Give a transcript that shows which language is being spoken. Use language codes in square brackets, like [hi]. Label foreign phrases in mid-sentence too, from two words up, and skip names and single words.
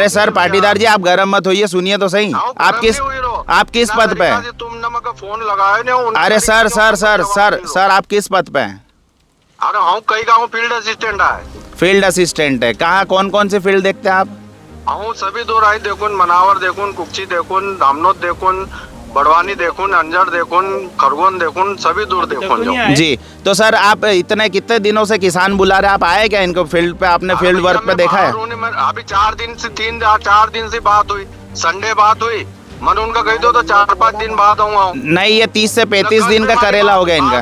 [hi] अरे सर पाटीदार जी, आप गर्म मत होइए, सुनिए तो सही। आप किस पद पे? तुमने मगर फोन लगाया नहीं। अरे सर आप किस पद पे हैं? अरे हाँ कहीं का हूँ, [en] field assistant [hi] है। [en] field assistant [hi] है। कहाँ कौन से फील्ड देखते हैं आप? हाँ सभी दूर आई देखून, मनावर देखून, कुक्षी देखून, धामनोद देखून, बड़वानी देखून, अंजर देखून, खरगोन देखून, सभी दूर देखून जो। जी। तो सर आप कितने दिनों से किसान बुला रहे, आप आए क्या इनको फील्ड पे? आपने [en] field work [hi] पे देखा है? अभी 4 दिन से बात हुई, संडे बात हुई। मन उनका कही दो तो 4-5 दिन बाद आऊंगा। नहीं, ये 30 से 35 दिन का करेला हो गया इनका।